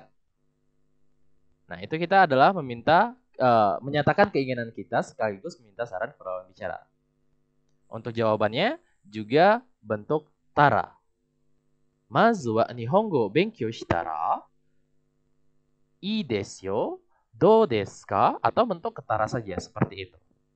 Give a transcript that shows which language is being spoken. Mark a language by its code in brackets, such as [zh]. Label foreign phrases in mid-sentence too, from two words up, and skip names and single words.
[id] Nah, itu kita adalah menyatakan keinginan kita sekaligus meminta saran ke lawan bicara. Untuk jawabannya juga bentuk tara. [ja] Mazu wa nihongo benkyou shitara ii desu yo, dou desu ka? [id] Atau bentuk ketara saja seperti itu.